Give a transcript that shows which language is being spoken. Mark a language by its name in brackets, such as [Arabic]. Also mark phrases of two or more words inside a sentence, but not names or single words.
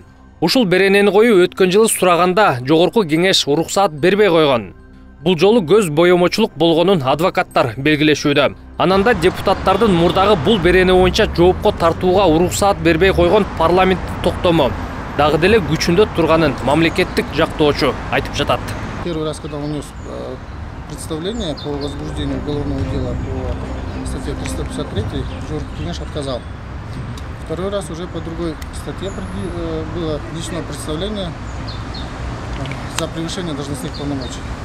[Kyrgyz] Ушул беренени коюу өткөн жылы сураганда Жогорку Кеңеш уруксаат бербей койгон. Бул жолу көз боемочулук болгонун адвокаттар белгилешүүдө. Ананда депутаттардын мурдагы бул берене боюнча жоопко тартууга уруксаат бербей койгон парламенттин токтому дагы деле күчүндө турганын мамлекеттик жактоочу айтып жатат. [Russian] Первый раз, когда унес представление по возбуждению уголовного дела по статье 353, Жогорку Кенеш отказал. Второй раз уже по другой статье было личное представление за превышение должностных полномочий.